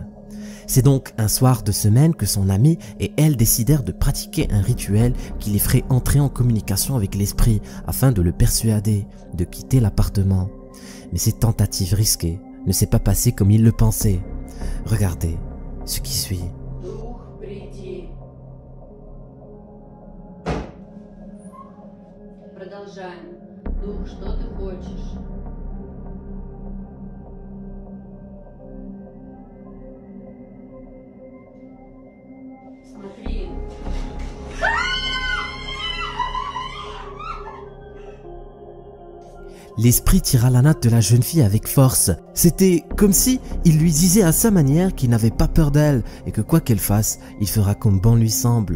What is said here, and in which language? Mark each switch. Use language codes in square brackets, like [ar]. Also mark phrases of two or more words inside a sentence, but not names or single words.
[fr] C'est donc un soir de semaine que son amie et elle décidèrent de pratiquer un rituel qui les ferait entrer en communication avec l'esprit afin de le persuader de quitter l'appartement. Mais cette tentative risquée ne s'est pas passée comme ils le pensaient. Regardez ce qui suit. [ru] Продолжаем. Дух, что ты хочешь? Смотри. [fr] L'esprit tira la natte de la jeune fille avec force. C'était comme si il lui disait à sa manière qu'il n'avait pas peur d'elle et que quoi qu'elle fasse, il fera comme bon lui semble.